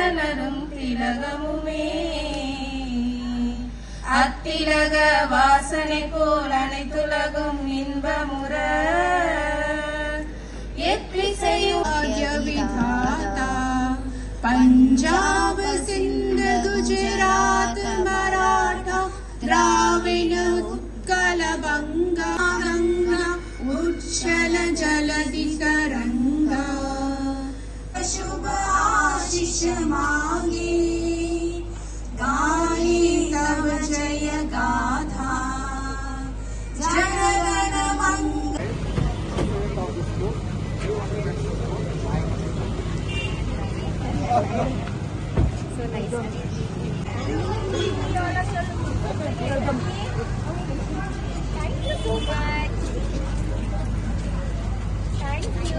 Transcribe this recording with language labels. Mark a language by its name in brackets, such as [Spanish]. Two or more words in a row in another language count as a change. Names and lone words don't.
[Tamil] அத்திலக வாசனை போல் அனைத்துலகும் இன்பமுற விதாதா [Bangla] পঞ্জাব সিন্ধু গুজরাট মরাঠা দ্রাবিড় উৎকল বঙ্গ গঙ্গা উচ্ছল জলধি তরঙ্গ শুভ আশিস মাগে গাহে তব জয় গাথা জনগণ মঙ্গল। [English] So nice. Thank you so much. Thank you.